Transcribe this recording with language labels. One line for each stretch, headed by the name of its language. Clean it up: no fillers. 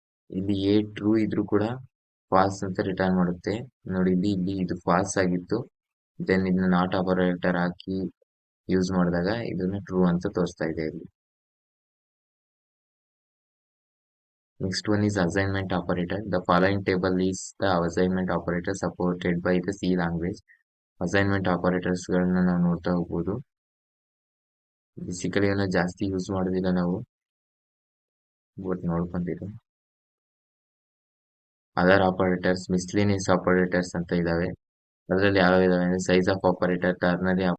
Kannada: ಇಲ್ಲಿ A true ಇದ್ರೂ ಕೂಡ ಫಾಲ್ಸ್ ಅಂತ ರಿಟರ್ನ್ ಮಾಡುತ್ತೆ. ನೋಡಿ, ಇಲ್ಲಿ ಇದು ಫಾಲ್ಸ್ ಆಗಿತ್ತು, ದೆನ್ ಇದನ್ನ ನಾಟ್ ಆಪರೇಟರ್ ಹಾಕಿ ಯೂಸ್ ಮಾಡಿದಾಗ ಇದನ್ನ ಟ್ರೂ ಅಂತ ತೋರಿಸ್ತಾ ಇದೆ ಇಲ್ಲಿ.
English: Next one is assignment operator. The following table is the assignment operator supported by the C language.
Kannada: Assignment operators ಗಳನ್ನ ನಾವು ನೋಡ್ತಾ ಹೋಗ್ಬೋದು. ಬೇಸಿಕಲಿ ಎಲ್ಲ ಜಾಸ್ತಿ ಯೂಸ್ ಮಾಡೋದಿಲ್ಲ ನಾವು, ಬಟ್ ನೋಡ್ಕೊಂತೀವಿ. ಅದರ್ ಆಪರೇಟರ್ಸ್, ಮಿಸ್ಲಿನಿಯಸ್ ಆಪರೇಟರ್ಸ್ ಅಂತ ಇದಾವೆ. ಅದರಲ್ಲಿ ಯಾವ ಇದಾವೆ ಅಂದ್ರೆ ಸೈಜ್ ಆಫ್ ಆಪರೇಟರ್, ಟರ್ನರಿ.